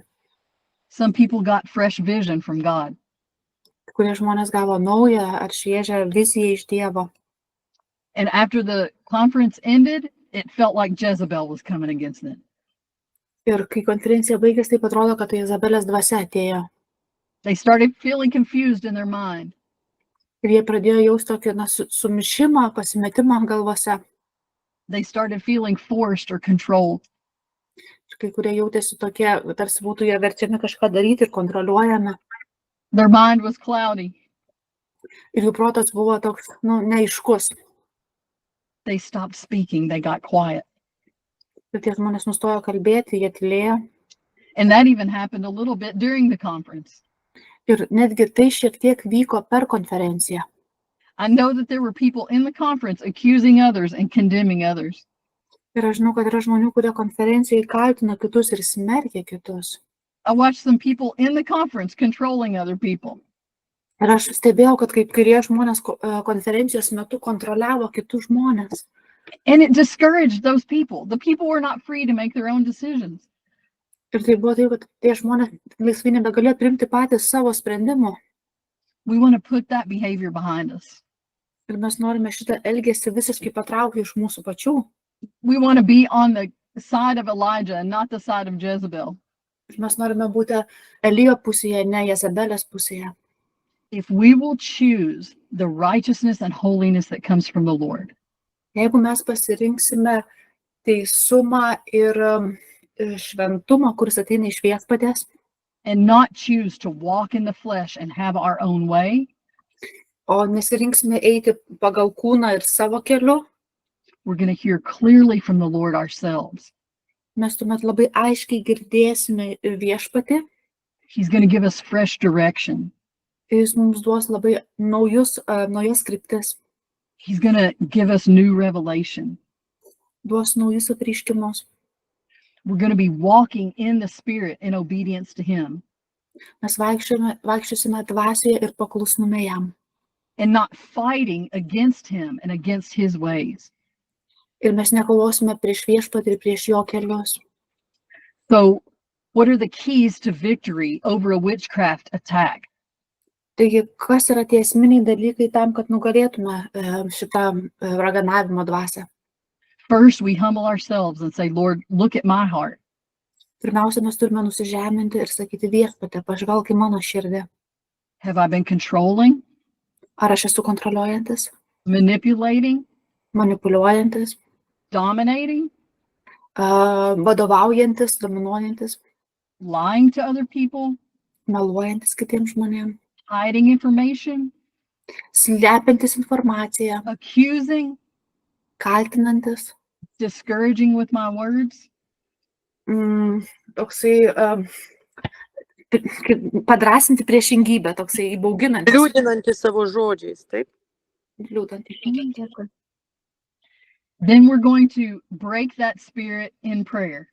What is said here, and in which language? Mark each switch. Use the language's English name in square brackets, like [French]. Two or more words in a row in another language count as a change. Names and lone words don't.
[English] Some people got fresh vision from God. [Lithuanian] Kai kurie žmonės gavo naują ar šviežią viziją iš Dievo. [English] And after the conference ended, it felt like Jezebel was coming against them. [Lithuanian] Ir kai konferencija baigėsi, taip atrodo, kad tai Jezabelės dvasia atėjo. [English] They started feeling confused in their mind. [Lithuanian] Ir jie pradėjo jausti tokį sumišimą, pasimetimą galvose. [English] They started feeling forced or controlled. [Lithuanian] Ir kai kurie jautėsi tokie, tarsi būtų jie verčiami kažką daryti ir kontroliuojami. [English] Their mind was cloudy. [Lithuanian] Ir jų protas buvo toks, neaiškus. [English] They stopped speaking. They got quiet. [Lithuanian] Ir tie žmonės nustojo kalbėti, jie tylėjo. [English] And that even happened a little bit during the conference. [Lithuanian] Ir netgi tai šiek tiek vyko per konferenciją. [English] I know that there were people in the conference accusing others and condemning others. [Lithuanian] Ir aš žinau, kad yra žmonių, kurie konferencijoje kaltina kitus ir smerkia kitus. [English] I watched some people in the conference controlling other people. [Lithuanian] Ir aš stebėjau, kad kai kurie žmonės konferencijos metu kontroliavo kitus žmonės. [English] And it discouraged those people. The people were not free to make their own decisions. [Lithuanian] Ir tai buvo taip, kad tie žmonės laisvai nebegalėjo priimti patys savo sprendimų. [English] We want to put that behavior behind us. [Lithuanian] Ir mes norime šitą elgesį visiškai patraukti iš mūsų pačių. [English] We want to be on the side of Elijah and not the side of Jezebel. [Lithuanian] Ir mes norime būti Elijo pusėje, ne Jezabelės pusėje. [English] If we will choose the righteousness and holiness that comes from the Lord. [Lithuanian] Jeigu mes pasirinksime teisumą ir šventumą, kuris ateina iš Viešpaties, [English] and not choose to walk in the flesh and have our own way, [Lithuanian] o nesirinksime eiti pagal kūną ir savo keliu, [English] we're going to hear clearly from the Lord ourselves. [Lithuanian] mes tuomet labai aiškiai girdėsime Viešpatį. [English] He's going to give us fresh direction. [Lithuanian] Jis mums duos labai naujas kryptis, [English] He's going to give us new revelation. [Lithuanian] duos naujus apreiškimus. [English] We're going to be walking in the Spirit in obedience to Him [Lithuanian] Mes vaikščiosime dvasioje ir paklusnume jam. [English] and not fighting against Him and against His ways. [Lithuanian] Ir mes nekovosime prieš viešpatį ir prieš jo kelius. [English] So, what are the keys to victory over a witchcraft attack? [Lithuanian] Taigi, kas yra tie esminiai dalykai tam, kad nugalėtume šitą raganavimo dvasią? [English] First, we humble ourselves and say, Lord, look at my heart. [Lithuanian] Pirmiausia, mes turime nusižeminti ir sakyti viešpatė, pažvelk į mano širdį. [English] Have I been controlling, [Lithuanian] Ar aš esu kontroliuojantis, [English] manipulating, [Lithuanian] manipuliuojantis, [English] dominating, [Lithuanian] vadovaujantis, dominuojantis, [English] lying to other people, [Lithuanian] meluojantis kitiems žmonėms, [English] hiding information, [Lithuanian] slepiantis informaciją, [English] accusing, [Lithuanian] kaltinantis, [English] discouraging with my words? [Lithuanian] toksai padrasinti priešingybę, toksai įbauginantis. Liūdinantis savo žodžiais, taip? Liūdinantis. [English] Then we're going to break that spirit in prayer.